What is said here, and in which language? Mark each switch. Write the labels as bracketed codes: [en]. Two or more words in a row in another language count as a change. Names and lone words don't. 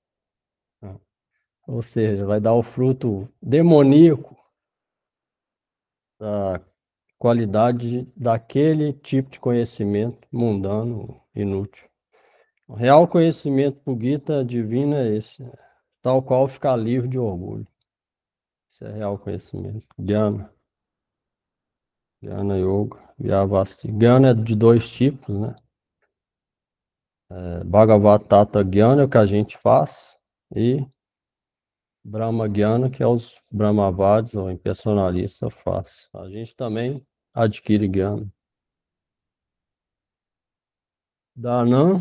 [pt] Ou seja, vai dar o fruto demoníaco da qualidade daquele tipo de conhecimento mundano, inútil. O real conhecimento pro Gita divino é esse, tal qual ficar livre de orgulho. Isso é real conhecimento. [sa] ज्ञान। ज्ञान योग, व्यवस्ति. [pt] Jnana é de dois tipos, né? [sa] भागवत ज्ञान [pt] é o que a gente faz e [sa] ब्रह्म ज्ञान, [pt] que é os Brahmavadis ou impersonalistas faz. A gente também adquire Jnana. Dhanam